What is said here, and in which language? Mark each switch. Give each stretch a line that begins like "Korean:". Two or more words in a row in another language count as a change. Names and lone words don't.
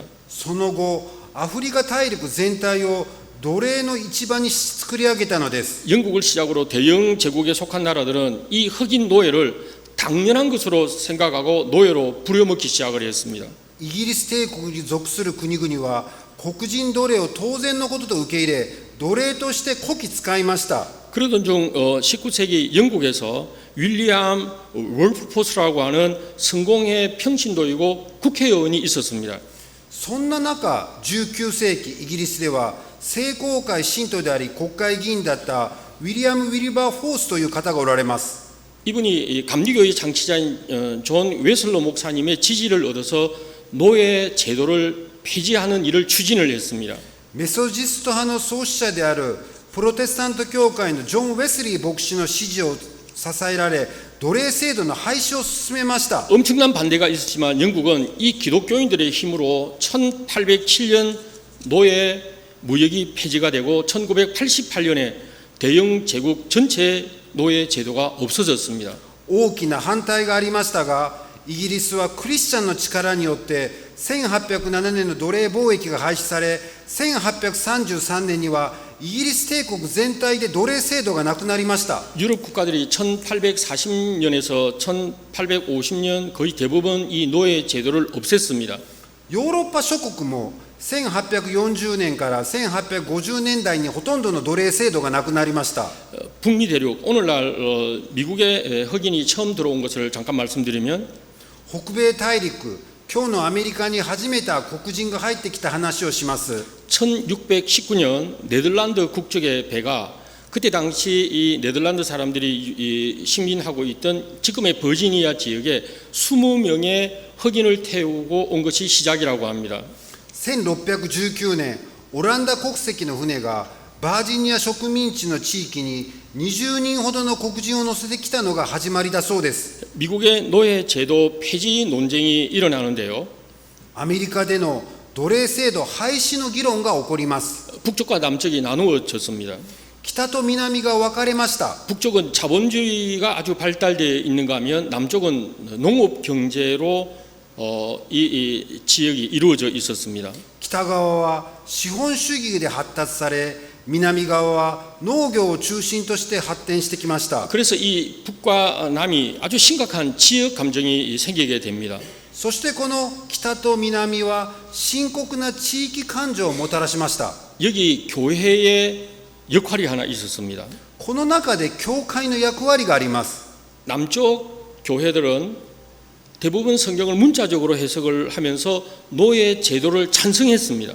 Japanese: その後アフリカ大陸全体を奴隷の市場に作り上げたのです。
Korean: 영국을 시작으로 대영 제국에 속한 나라들은 이 흑인 노예를 당연한 것으로 생각하고 노예로 부려먹기 시작을 했습니다.
Japanese: イギリス帝国に属する国々は黒人奴隷を当然のことと受け入れ、奴隷としてこき使いました。
Korean: 그러던 중 19세기 영국에서 윌리엄 월프포스라고 하는 성공의 평신도이고 국회의원이 있었습니다.
Japanese: そんな中、19世紀イギリスでは聖公会信徒であり国会議員だったウィリアム・ウィリバー・フォースという方がおられます。
Korean: 이분이 감리교의 창시자인 존 웨슬로 목사님의 지지를 얻어서 노예 제도를 폐지하는 일을 추진을 했습니다.
Japanese: メソジスト派の創始者であるプロテスタント教会のジョン・ウェスリー牧師の支持を支えられ、奴隷制度の廃止を進めました。
Korean: 엄청난 반대가 있었지만 영국은 이 기독교인들의 힘으로 1807년 노예 무역이 폐지가 되고 1988년에 대영 제국 전체 노예 제도가 없어졌습니다.
Japanese: 大きな反対がありましたが、イギリスはクリスチャンの力によって1807年の奴隷貿易が廃止され、1833年にはイギリス帝国全体で奴隷制度がなくなりました。
Korean: 유럽 국가들이 1840년에서 1850년 거의 대부분 이 노예 제도를 없앴습니다.
Japanese: ヨーロッパ諸国も1840年から1850年代にほとんどの奴隷制度がなくなりました。
Korean: 북미 대륙 오늘날 미국에 흑인이 처음 들어온 것을 잠깐 말씀드리면
Japanese: 北米大陸、今日のアメリカに初めて黒人が入ってきた話をします。
Korean: 1619년 네덜란드 국적의 배가 그때 당시 이 네덜란드 사람들이 식민하고 있던 지금의 버지니아 지역에 20명의 흑인을 태우고 온 것이 시작이라고 합니다.
Japanese: 1619 年、オランダ国籍の船がバージニア植民地の地域に20人ほどの黒人を乗せてきたのが始まりだそうです。
Korean: 미국의 노예 제도 폐지 논쟁이 일어나는데요.
Japanese: アメリカでの奴隷制度廃止の議論が起こります。
Korean: 북쪽과 남쪽이 나누어졌습니다.
Japanese: 北と南が分かれました。
Korean: 북쪽은 자본주의가 아주 발달되어 있는가 하면 남쪽은 농업 경제로 이 지역이 이루어져 있었습니다.
Japanese: 北側は資本主義で発達され、南側は農業を中心として発展してきました。
Korean: 그래서 이 북과 남이 아주 심각한 지역 감정이 생기게 됩니다.
Japanese: そしてこの北と南は深刻な地域感情をもたらしました。
Korean: 여기 교회의 역할이 하나 있었습니다.
Japanese: この中で教会の役割があります。
Korean: 남쪽 교회들은 대부분 성경을 문자적으로 해석을 하면서 노예 제도를 찬성했습니다.